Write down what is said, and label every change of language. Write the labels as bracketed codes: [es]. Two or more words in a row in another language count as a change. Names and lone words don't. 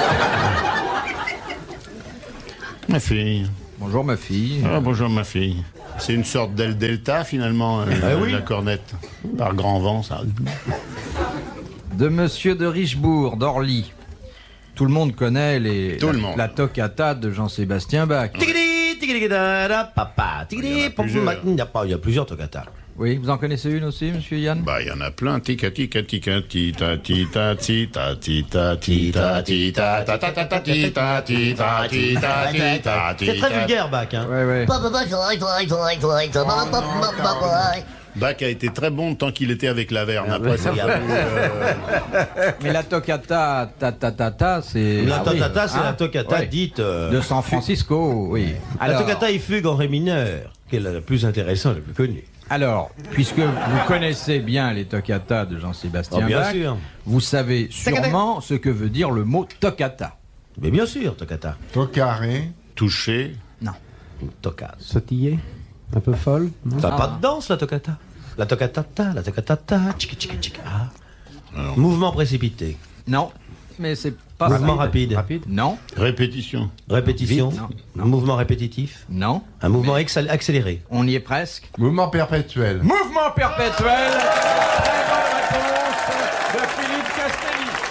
[fr] Ma fille. Bonjour ma fille. Ah, bonjour, ma fille. C'est une sorte d'aile delta, finalement, oui. la cornette. Par grand vent, ça. De Monsieur de Richebourg, d'Orly. Tout le monde connaît Tout le monde. la toccata de Jean-Sébastien Bach. Tigidi, tigidi, da, papa, tigidi, Il y en a plusieurs. il y a plusieurs toccatas. Oui, vous en connaissez une aussi, Monsieur Yann? Bah, il y en a plein. Tica, tica, tica, tita, tita, tita, tita, tita, tita, ta, ta, ta, ta, tita, tita, tita, tita, C'est très vulgaire, Bach, hein. Ouais, ouais. Bach a été très bon tant qu'il était avec Laverne. Après, ça Mais la toccata, ta, c'est... La Ah oui, toccata, c'est hein? la toccata Ouais. dite... De San Francisco, oui. La toccata est fugue en ré mineur, qui est la plus intéressante, la plus connue. Alors, puisque vous connaissez bien les toccatas de Jean-Sébastien Oh, bien Bach, sûr. vous savez sûrement ce que veut dire le mot toccata. Mais bien sûr, toccata. Tocaré. touché. Toccata. Sautillé. Un peu folle. Non. Ça n'a pas de danse, la toccata. La toccata, la toccata, tchika, tchika, tchika. Mouvement précipité. Non, mais c'est pas Mouvement rapide. Non, Répétition. Répétition. Vite, non. Mouvement répétitif. non, Un mouvement accéléré. on y est presque. Mouvement perpétuel. Mouvement perpétuel. Très bonne réponse de Philippe Castelli.